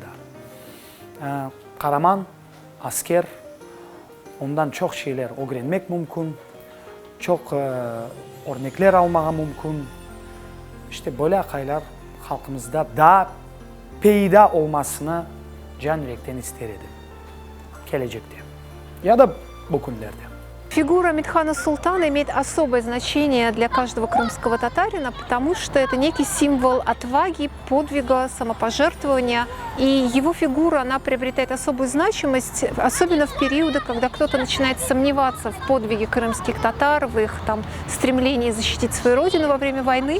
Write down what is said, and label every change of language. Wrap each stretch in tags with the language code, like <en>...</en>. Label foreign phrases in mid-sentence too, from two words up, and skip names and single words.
<crh>Kahraman, asker, ondan çok şeyler öğrenmek mümkün, çok örnekler almağa mümkün. İşte böyle akaylar halkımızda daha peyda olmasını can yürekten ister edim. Gelecekte ya da bu günlerde.</crh> <ru>Фигура Ahmetхана Султана имеет особое значение для каждого крымского татарина, потому что это некий символ отваги, подвига, самопожертвования. И его фигура, она приобретает особую значимость, особенно в периоды, когда кто-то начинает сомневаться в подвиге крымских татар, в их там, стремлении защитить свою родину во время войны.</ru>